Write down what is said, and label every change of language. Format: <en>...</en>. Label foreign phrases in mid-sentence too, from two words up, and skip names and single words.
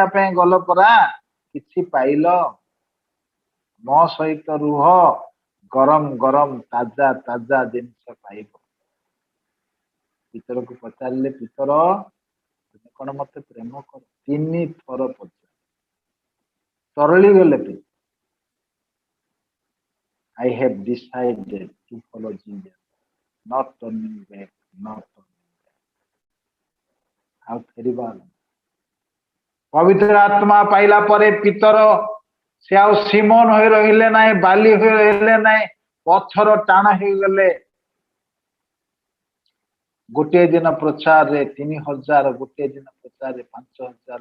<or>ପାଇଁ ଗଲ ପରା କିଛି ପାଇଲ ମୋ ସହିତ ରୁହ ଗରମ ଗରମ ତାଜା ତାଜା ଜିନିଷ ପାଇବ ପିତରକୁ ପଚାରିଲେ ପିତର ତୁମେ କଣ ମତେ ପ୍ରେମ କର 3 ଥର ପଚାର ତରଳି ଗଲେ</or> <en>I have decided to follow Jesus not turning back</en> <or>ଆଉ ଫେରିବା ପବିତ୍ର ଆତ୍ମା ପାଇଲା ପରେ ପିତର ସେ ଆଉ ସିମୋନ ହୋଇ ରହିଲେ ନାହିଁ ବାଲି ହୋଇ ରହିଲେ ନାହିଁ ପଥର ଟାଣ ହେଇଗଲେ ଗୋଟିଏ ଦିନ ପ୍ରଚାରରେ 3000 ଗୋଟିଏ ଦିନ ପ୍ରଚାରରେ 5000</or>